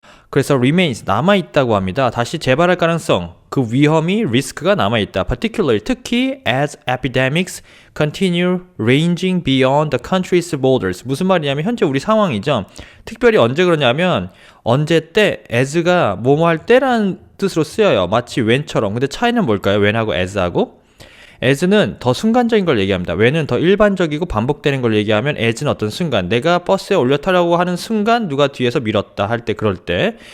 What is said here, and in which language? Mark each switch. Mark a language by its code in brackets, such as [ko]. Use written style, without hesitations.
[ko] 그래서 remains, 남아있다고 합니다. 다시 재발할 가능성, 그 위험이, 리스크가 남아있다. [en] particularly, [ko] 특히 [en] as epidemics continue ranging beyond the country's borders. [ko] 무슨 말이냐면 현재 우리 상황이죠. 특별히 언제 그러냐면 언제 때, as가 뭐뭐 할 때라는 뜻으로 쓰여요. 마치 when처럼. 근데 차이는 뭘까요? when하고 as하고? as는 더 순간적인 걸 얘기합니다. when은 더 일반적이고 반복되는 걸 얘기하면 as는 어떤 순간, 내가 버스에 올려타라고 하는 순간 누가 뒤에서 밀었다 할 때, 그럴 때.